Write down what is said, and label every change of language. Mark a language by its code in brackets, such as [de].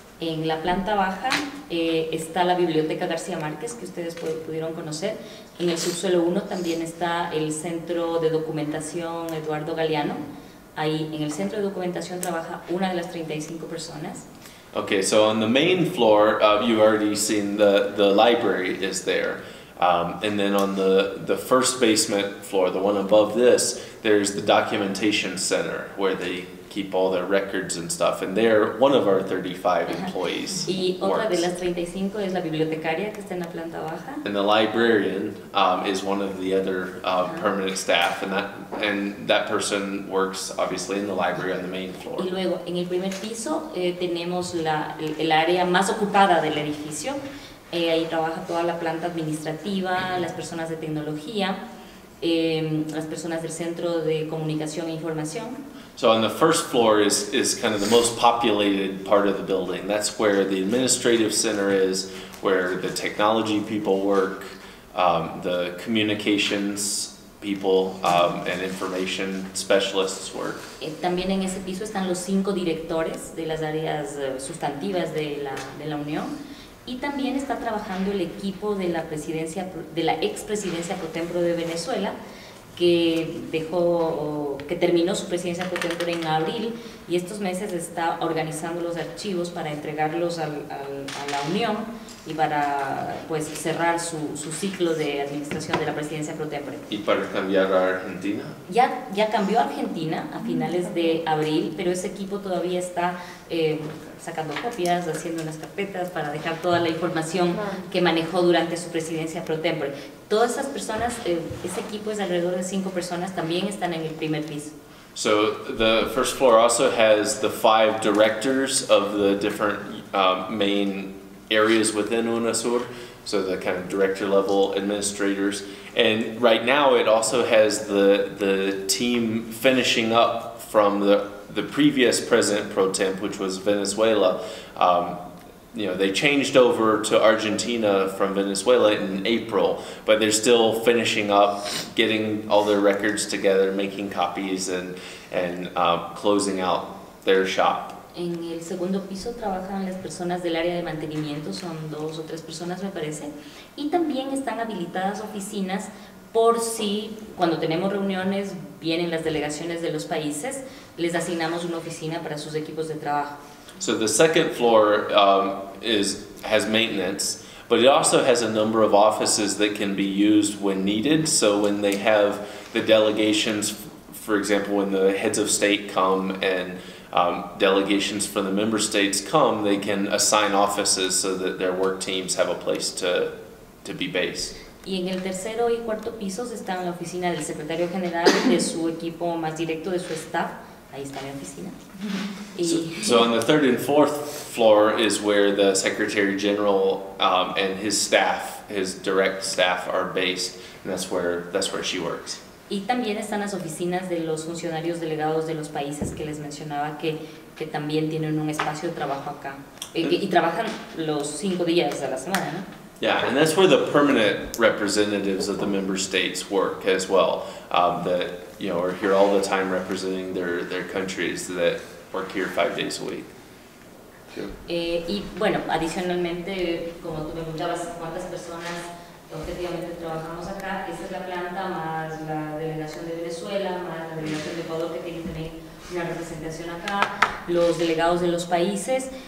[es] En la planta baja está la Biblioteca García Márquez, que ustedes pudieron conocer. En el subsuelo 1 también está el Centro de Documentación Eduardo Galeano. Ahí en el Centro de Documentación trabaja una de las 35 personas. [en] Okay, so on the main floor, you've already seen the library is there. And then on the first basement floor, the one above this, there's the documentation center where they keep all their records and stuff, and there one of our 35 employees [es] Y otra de [en] works. [es] las 35 es la bibliotecaria, que está en la planta baja. [en] And the librarian is one of the other permanent staff, and that person works obviously in the library on the main floor. [es] Y luego en el primer piso tenemos el área más ocupada del edificio. Ahí trabaja toda la planta administrativa, las personas de tecnología, las personas del Centro de Comunicación e Información. [en] So on the first floor is kind of the most populated part of the building. That's where the administrative center is, where the technology people work, the communications people and information specialists work. [es] También en ese piso están los 5 directores de las áreas sustantivas de la Unión, y también está trabajando el equipo de la expresidencia pro tempore de Venezuela, que terminó su presidencia pro tempore en abril, y estos meses está organizando los archivos para entregarlos a la Unión y para pues cerrar su ciclo de administración de la presidencia pro tempore. ¿Y para cambiar a Argentina? Ya cambió a Argentina a finales de abril, pero ese equipo todavía está sacando copias, haciendo unas carpetas para dejar toda la información que manejó durante su presidencia pro tempore. Todas esas personas, ese equipo es alrededor de 5 personas, también están en el primer piso. [en] So the first floor also has the 5 directors of the different main areas within UNASUR, so the kind of director level administrators. And right now it also has the team finishing up from the previous president pro temp, which was Venezuela. You know, they changed over to Argentina from Venezuela in April, but they're still finishing up, getting all their records together, making copies, and closing out their shop. [es] En el segundo piso trabajan las personas del área de mantenimiento, son 2 o 3 personas me parece, y también están habilitadas oficinas por si cuando tenemos reuniones vienen las delegaciones de los países, les asignamos una oficina para sus equipos de trabajo. [en] So the second floor has maintenance, but it also has a number of offices that can be used when needed. So when they have the delegations, for example, when the heads of state come and delegations from the member states come, they can assign offices so that their work teams have a place to be based. [es] Y en el tercero y cuarto pisos está en la oficina del secretario general, de su equipo más directo, de su staff. Ahí está mi oficina. [en] So on the third and fourth floor is where the Secretary General and his staff, his direct staff, are based, and that's where she works. [es] Y también están las oficinas de los funcionarios delegados de los países que les mencionaba que también tienen un espacio de trabajo acá. Y trabajan los 5 días a la semana, ¿no? [en] Yeah, and that's where the permanent representatives of the member states work as well. That are here all the time representing their countries, that work here 5 days a week. Sure. [es] Y bueno, adicionalmente, como tú me preguntabas, ¿cuántas personas objetivamente trabajamos acá? Esa es la planta, más la delegación de Venezuela, más la delegación de Ecuador, que tiene también una representación acá, los delegados de los países.